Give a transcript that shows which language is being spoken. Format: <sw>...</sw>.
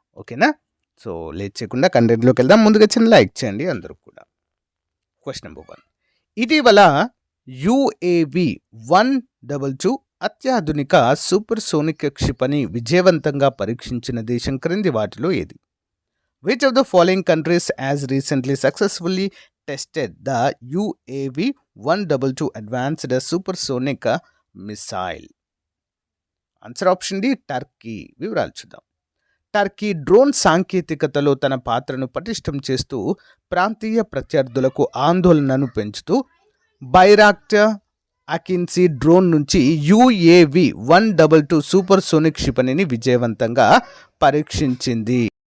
<te>ఓకేనా? So late చేయకుండా కంటెంట్లోకి వెళ్దాం. ముందుగా చిన్న లైక్ చేయండి అందరూ కూడా. Question number 1. ఇటీవల UAV 122 అత్యాధునిక సూపర్సోనిక్ క్షిపణి విజయవంతంగా పరీక్షించిన దేశం క్రింది వాటిలో ఏది?</te> <en>Which of the following countries has recently successfully tested the UAV 122 advanced supersonic missile?</en> <te>Answer option D, Turkey. వివరాలు చూద్దాం. టర్కీ డ్రోన్ సాంకేతికతలో తన పాత్రను పటిష్టం చేస్తూ ప్రాంతీయ ప్రత్యర్థులకు ఆందోళనను పెంచుతూ బైరాక్టర్ అకిన్సీ డ్రోన్ నుంచి UAV 122 సూపర్సోనిక్ క్షిపణిని విజయవంతంగా పరీక్షించింది.</te>